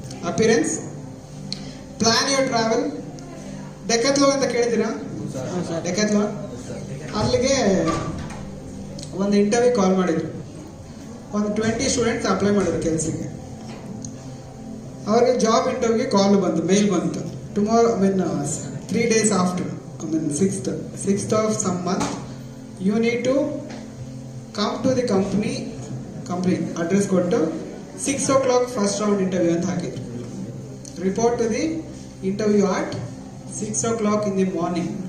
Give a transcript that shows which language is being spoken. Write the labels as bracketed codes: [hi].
[en] Appearance, plan your travel. Decathlon [kn] ಅಂತ ಕೇಳಿದ್ದೀರಾ? Decathlon ಅಲ್ಲಿಗೆ ಒಂದು ಇಂಟರ್ವ್ಯೂ ಕಾಲ್ ಮಾಡಿದ್ರು. ಒಂದು 20 ಸ್ಟೂಡೆಂಟ್ಸ್ ಅಪ್ಲೈ ಮಾಡಿದ್ರು ಕೆಲಸಕ್ಕೆ. ಅವ್ರಿಗೆ ಜಾಬ್ ಇಂಟರ್ವ್ಯೂಗೆ ಕಾಲ್ ಬಂತು, ಮೇಲ್ ಬಂತು. [en] tomorrow, 3 days after, 6th of some month, you need to come to the company address ಕೊಟ್ಟು 6 o'clock first round interview [kn] ಅಂತ ಹಾಕಿದ್ರು. [en] Report to the interview at 6 o'clock in the morning.